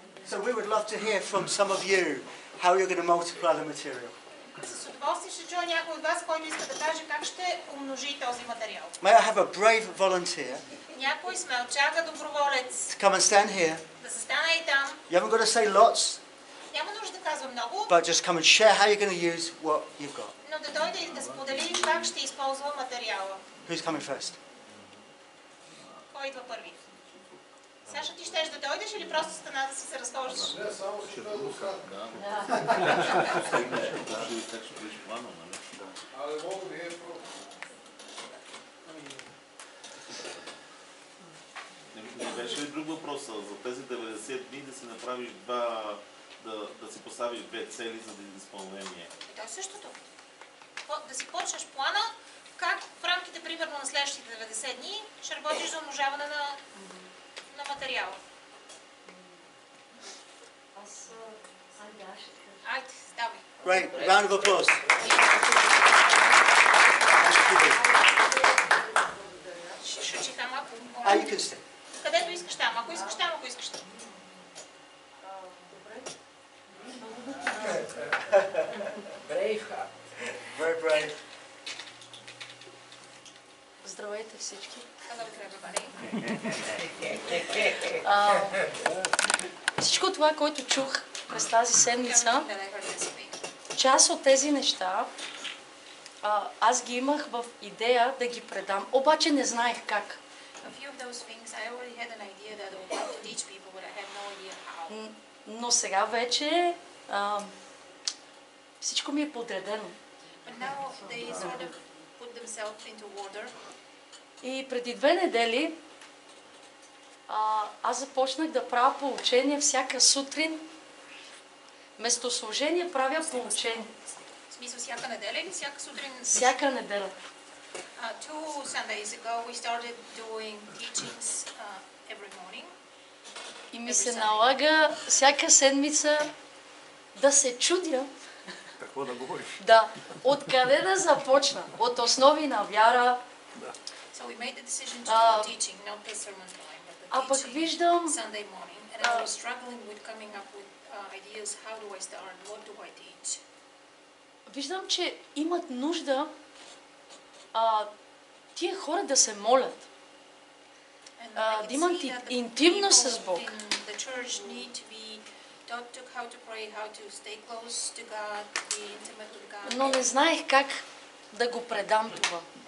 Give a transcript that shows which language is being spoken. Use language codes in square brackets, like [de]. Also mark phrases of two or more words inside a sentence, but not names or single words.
[en] So we would love to hear from some of you how you're going to multiply the material. [bg] С удоволствие ще чуя някой от вас, който иска да каже как ще умножи този материал. [en] May I have a brave volunteer [bg] Някой смелчага доброволец [en] to come and stand here? [bg] да застане и там. [en] You haven't got to say lots, [bg] Няма нужда да казва много, [en] but just come and share how you're going to use what you've got. [bg] но да дойде и да сподели как ще използва материала. [en] Who's coming first? [bg] Кой идва първи? Саша, ти щеш да дойдеш или просто стана да си се разхождаш? Не, само ще да го кажа. Але мога да е просто. Не беше ли друг въпрос за тези 90 дни да си направиш да си поставиш две цели за изпълнение? И то е същото. Да си почнеш плана, как в рамките примерно на следващите 90 дни ще работиш за умножаване на материала. Айде, ставай. [en] Great. Round of applause. [bg] Ще чиха малко. [en] You can stay. [bg] Където искаш там, ако искаш там, ако искаш там. [en] Very brave. [bg] Здравейте всички. [en] Hello to everybody. [bg] Всичко това, което чух през тази седмица, част от тези неща, аз ги имах в идея да ги предам, обаче не знаех как. Но сега вече всичко ми е подредено. И преди 2 недели аз започнах да правя поучение всяка сутрин. Вместо служение правя поучение. В смисъл всяка неделя или всяка сутрин? Всяка неделя. [en] 2 Sundays ago we started doing teachings every morning. [bg] И ми се налага всяка седмица да се чудя. Какво да говориш? Да, откъде да започна? От основи на вяра. [en] So we made the decision to do teaching, not the sermon time, but the teaching Sunday morning. And I was struggling with coming up with ideas. How do I start? What do I teach? [bg] Виждам, че имат нужда тия хора да се молят. Да имат интимно с Бог. Но не знаех как да го предам това.